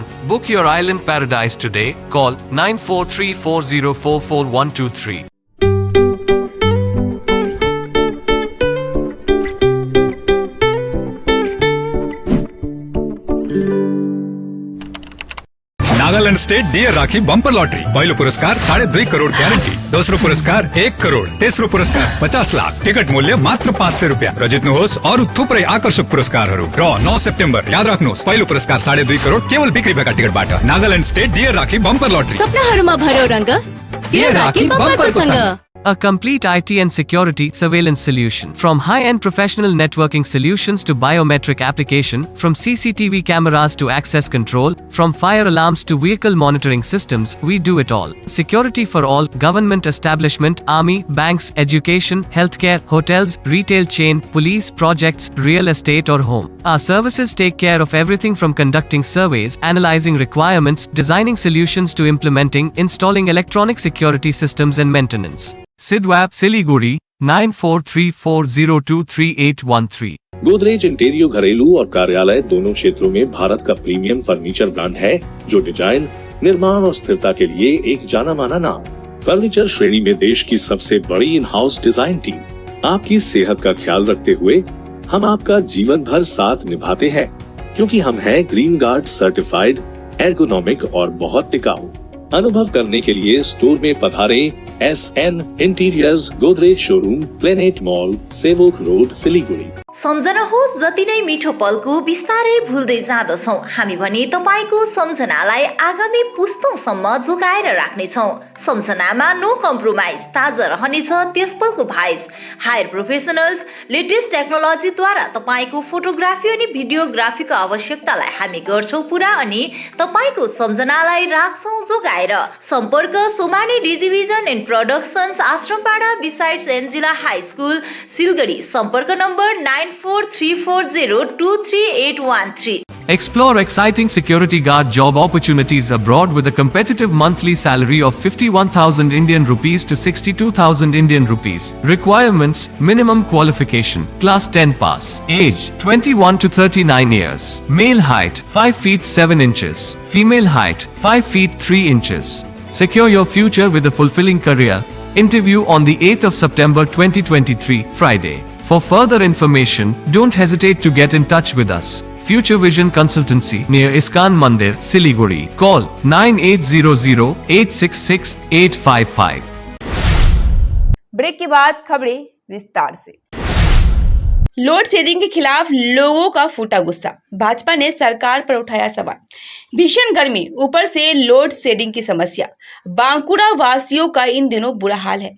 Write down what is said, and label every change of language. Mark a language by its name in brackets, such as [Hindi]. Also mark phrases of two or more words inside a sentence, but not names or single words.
[English] book your island paradise today, call 9434044123। [Nepali] नागालैंड स्टेट डियर राखी बम्पर लॉटरी, पहिलो पुरस्कार 2.5 करोड़ ग्यारेंटी, दोस्रो पुरस्कार 1 करोड़, तेस्रो पुरस्कार 50 लाख, टिकट मूल्य मात्र 500 रुपियाँ र जित्नुहोस् अरू थुप्रै आकर्षक पुरस्कारहरू। ड्र 9 सेप्टेम्बर, याद राख्नुहोस् पहिलो पुरस्कार 2.5 करोड़ केवल बिक्री भएका टिकटबाट। नागालैंड स्टेट डियर राखी बम्पर लॉटरी, सपनाहरूमा भर्यो रंग, डियर राखी बम्परको सँग। [English] A complete IT and security surveillance solution. From high-end professional networking solutions to biometric application, from CCTV cameras to access control, from fire alarms to vehicle monitoring systems, we do it all. Security for all, government establishment, army, banks, education, healthcare, hotels, retail chain, police, projects, real estate or home. Our services take care of everything from conducting surveys, analyzing requirements, designing solutions to implementing, installing electronic security systems and maintenance. Sidwap, Siliguri, 9434023813। [Hindi] गोदरेज इंटीरियर घरेलू और कार्यालय दोनों क्षेत्रों में भारत का प्रीमियम फर्नीचर ब्रांड है, जो डिजाइन, निर्माण और स्थिरता के लिए एक जाना माना नाम। फर्नीचर श्रेणी में देश की सबसे बड़ी [English] in house design team. [Hindi] आपकी सेहत का ख्याल रखते हुए हम आपका जीवन भर साथ निभाते हैं, क्योंकि हम हैं [English] green guard certified, [Hindi] एर्गोनॉमिक और बहुत टिकाऊ। अनुभव करने के लिए स्टोर में पधारें। SN इंटीरियर्स, गोदरेज शोरूम, प्लेनेट मॉल, सेवोक रोड, सिलीगुडी। [Nepali] सम्झनुहोस् जति नै मिठो पलको बिस्तारै भुल्दै जाँदछौँ हामी भने तपाईँको सम्झनालाई आगामी पुस्तौँसम्म जोगाएर राख्नेछौँ। सम्झनामा [English] no compromise, [Nepali] ताजा रहनेछ त्यस पलको भाइब्स। [English] hire professionals, latest technologyद्वारा [Nepali] तपाईँको फोटोग्राफी अनि भिडियोग्राफीको आवश्यकतालाई हामी गर्छौँ पुरा अनि तपाईँको सम्झनालाई राख्छौँ जोगाएर। सम्पर्क सोमानी डिजिभिजन एन्ड प्रोडक्सन्स, आश्रमपाडा बिसाइड्स एन्जिला हाई स्कुल, सिलगढी। सम्पर्क नम्बर 9434023813। [English] Explore exciting security guard job opportunities abroad with a competitive monthly salary of 51,000 Indian rupees to 62,000 Indian rupees. Requirements: minimum qualification, class 10 pass. Age: 21 to 39 years. Male height: 5 feet 7 inches. Female height: 5 feet 3 inches. Secure your future with a fulfilling career. Interview on the 8th of September 2023, Friday. For further information, don't hesitate to get in touch with us. Future Vision Consultancy, near Iskan Mandir, Siliguri. Call 9800866855। [Hindi] ब्रेक के बाद खबरें विस्तार से। [English] load shedding [Hindi] के खिलाफ लोगों का फूटा गुस्सा, भाजपा ने सरकार पर उठाया सवाल। भीषण गर्मी, ऊपर से [English] load shedding [Hindi] की समस्या। बांकुड़ा वासियों का इन दिनों बुरा हाल है।